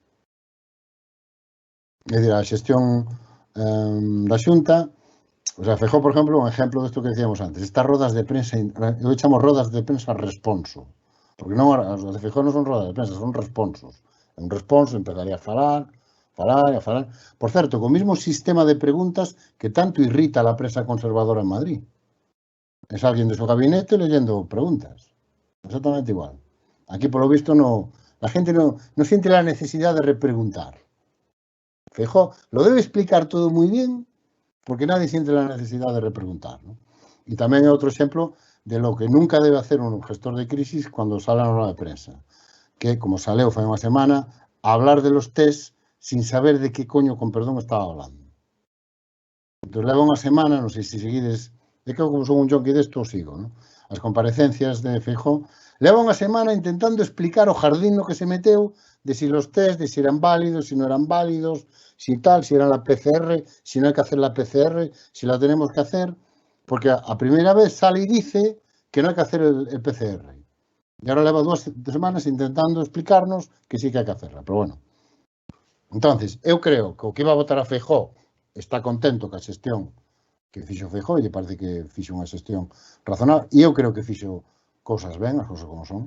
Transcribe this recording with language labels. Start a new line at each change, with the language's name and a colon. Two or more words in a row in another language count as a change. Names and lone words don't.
Galician: É dicir, a xestión da Xunta, o sea, Feijóo, por exemplo, un exemplo desto que decíamos antes, estas rodas de prensa, eu chamo rodas de prensa responso, porque non, as de Feijóo non son rodas de prensa, son responsos. Un responso empezaría a falar. Por certo, co
Spanish: mismo sistema de preguntas que tanto irrita a la prensa conservadora en Madrid. Es alguien de su gabinete leyendo preguntas. Exactamente igual. Aquí, por lo visto, la gente no siente la necesidad de repreguntar. Feijóo lo debe explicar todo muy bien, porque nadie siente la necesidad de repreguntar, ¿no? Y también hay otro ejemplo de lo que nunca debe hacer un gestor de crisis cuando sale a la rueda de prensa, que, como
Galician: saleu fai unha semana,
Spanish: hablar de los test sin saber de que coño, con perdón, estaba hablando.
Galician: Entón, leva unha semana, non sei se seguides, é que como son un jonqui desto, sigo, ¿no? As comparecencias de Feijóo, leva unha semana intentando explicar o jardín no que se meteu,
Spanish: de si los test, de si eran válidos, si no eran válidos, si tal, si era la PCR, si no hay que hacer la PCR, si la tenemos que hacer, porque
Galician: a primeira vez sale e dice que non hai que
Spanish: hacer el PCR. E agora leva 2 semanas intentando explicarnos que sí que hai que hacerla, pero bueno.
Galician: Entonces, eu creo que o que iba a votar a Feijóo está contento ca xestión que fixo Feijóo e lle parece que fixo unha xestión razonable, e eu creo que fixo cousas ben, as cousas como son.